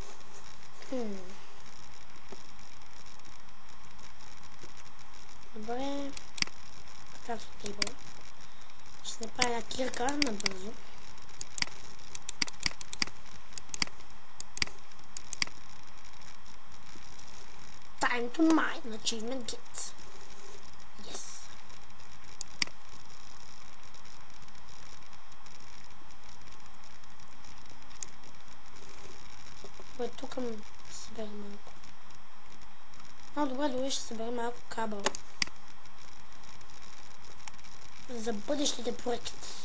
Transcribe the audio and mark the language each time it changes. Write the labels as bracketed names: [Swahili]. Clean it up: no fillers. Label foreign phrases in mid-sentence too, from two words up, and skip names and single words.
[Bulgarian] Добре. Така с тейбъл. Ще направя една кирка набързо. [English] Time to mine. Achievement get. Yes. [Bulgarian] Тук събера малко. Добре, добре, ще събера малко кабел. За бъдещите проекти.